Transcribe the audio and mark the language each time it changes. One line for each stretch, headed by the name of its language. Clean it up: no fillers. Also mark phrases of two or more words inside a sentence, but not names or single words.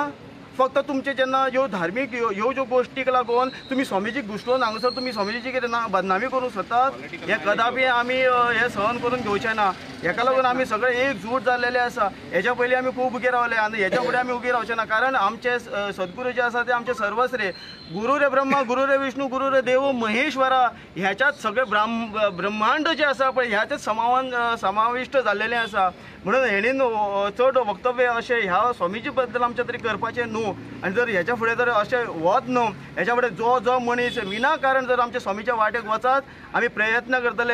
Konkani: फक्त तुमचे जेन्ना ह्यो धार्मीक ह्यो ज्यो गोश्टीक लागून तुमी स्वामीजीक घुसलोवन हांगासर तुमी स्वामीजीची कितें बदनामी करूंक सोदतात, हे कदापि आमी हे सहन करून घेवचे ना. हेका लागून आमी सगळे एकजूट जाल्लेले आसा. हेच्या पयलीं आमी खूब उगे रावले आनी हेच्या फुडें आमी उगे रावचे ना. कारण आमचे सद्गुरू जे आसा ते आमचे सर्वस्रे.
Sanskrit: गुरु रे ब्रह्मा, गुरु रे विष्णू, गुरु रे देव महेश्वरा,
Konkani: ह्याच्यात सगळे ब्रह्मांड जे आसा पळय ह्याच्यात समाविष्ट जाल्लेले आसा. म्हणून हेणीन चड वक्तव्य अशें ह्या स्वामीजी बद्दल आमच्या तरी करपाचें न्हू. आनी जर हेच्या फुडें जर अशें वच न्हू, हेच्या फुडें जो मनीस विनाकारण जर आमच्या स्वामीच्या वाटेक वचत आमी प्रयत्न करतले.